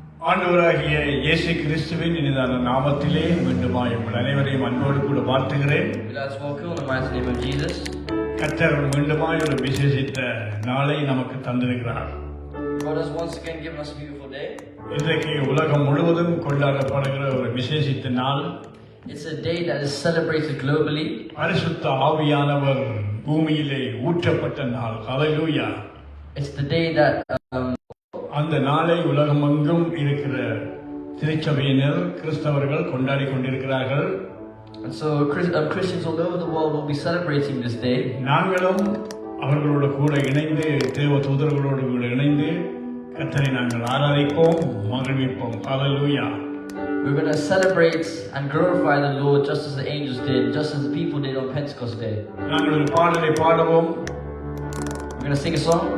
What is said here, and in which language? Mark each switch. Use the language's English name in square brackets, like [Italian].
[Tamil] ஆண்டவராகிய இயேசு கிறிஸ்துவின் இனிதான நாமத்திலே மீண்டுமாய் உங்கள் அனைவரையும் அன்போடு கூட வாழ்த்துகிறேன். [English] Let's welcome in the mighty name of Jesus. [Tamil] கர்த்தர் மீண்டுமாய் ஒரு விசேஷித்த நாளை நமக்கு தந்திருக்கிறார். [English] God has once again given us a beautiful day. [Tamil] இன்றைக்கு உலகம் முழுவதும் கொண்டாடப்படுகிற ஒரு விசேஷித்த நாள். [English] It's a day that is celebrated globally. [Tamil] பரிசுத்த ஆவியானவர் பூமியிலே ஊற்றப்பட்ட நாள். ஹல்லேலூயா. [English] It's the day that [Tamil] அந்த நாளை உலகமெங்கும் இருக்கிற திருச்சபையினர் கிறிஸ்தவர்கள் கொண்டாடி கொண்டிருக்கிறார்கள். [English] and so Christians all over the world will be celebrating this day. [Tamil] நாங்களும் அவர்களோடு கூட இணைந்து தேவ தூதர்களோடு கூட இணைந்து கர்த்தரை நாங்கள் ஆராதிப்போம், மகிழ்விப்போம். ஹல்லேலூயா. [English] We're going to celebrate and glorify the Lord just as the angels did, just as the people did on Pentecost Day. [Tamil] நாங்கள் ஒரு பாடலை பாடுவோம், [English] We're going to sing a song.